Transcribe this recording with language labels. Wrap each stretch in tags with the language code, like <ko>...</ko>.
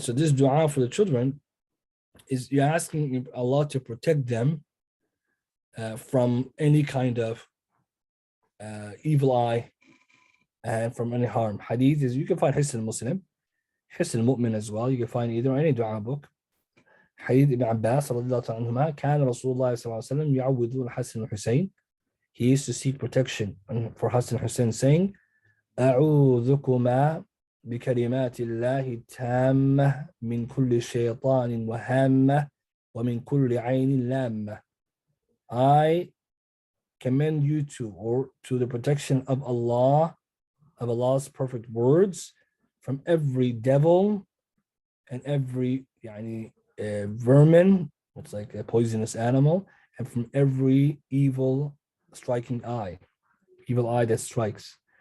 <en>So this dua for the children is you're asking Allah to protect them from any kind of evil eye and from any harm. Hadith is, you can find Hisn Muslim, Hisn Mu'min as well. You can find either any dua book.</en> <ar>Hadith Ibn Abbas radiallahu ta'ala anhuma, كان رسول الله صلى الله عليه وسلم يعوذ الحسن والحسين.</ar> <en>He used to seek protection for Hassan and Hussein, saying,</en> <ar>أعوذكما بكلمات الله التامة من كل شيطان وهامة ومن كل عين لامة.</ar> <en>I commend you to the protection of Allah, of Allah's perfect words, from every devil and every vermin, it's like a poisonous animal, and from every evil striking eye, evil eye that strikes.</en>